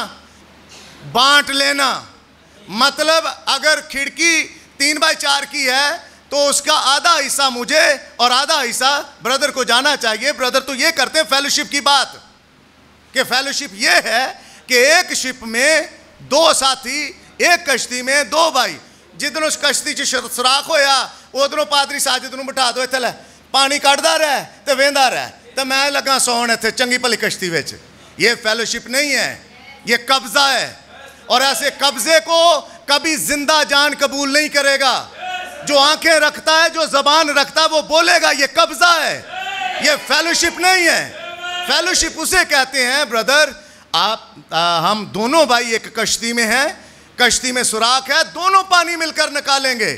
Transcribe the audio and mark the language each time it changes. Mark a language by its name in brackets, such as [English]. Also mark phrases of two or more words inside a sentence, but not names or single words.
[Urdu] بانٹ لینا مطلب اگر کھڑکی 3x4 کی ہے تو اس کا آدھا حصہ مجھے اور آدھا حصہ بردر کو جانا چاہیے. بردر تو یہ کرتے ہیں فیلوشپ کی بات، کہ فیلوشپ یہ ہے کہ ایک شپ میں دو ساتھی، ایک کشتی میں دو بھائی. [Punjabi] جدن اس کشتی چ سوراخ ہویا ادھروں پادری ساجد نوں بٹھا دو، اتنے لے پانی کٹدا رہ تے ویندا رہ تے میں لگا سون اتنے چنگی بھلی کشتی وچ. [Urdu] یہ فیلوشپ نہیں ہے، یہ قبضہ ہے. اور ایسے قبضے کو کبھی زندہ جان قبول نہیں کرے گا. جو آنکھیں رکھتا ہے، جو زبان رکھتا ہے، وہ بولے گا. یہ قبضہ ہے، یہ فیلوشپ نہیں ہے. فیلوشپ اسے کہتے ہیں بردر ہم دونوں بھائی ایک کشتی میں ہیں، کشتی میں سوراخ ہے، دونوں پانی مل کر نکالیں گے.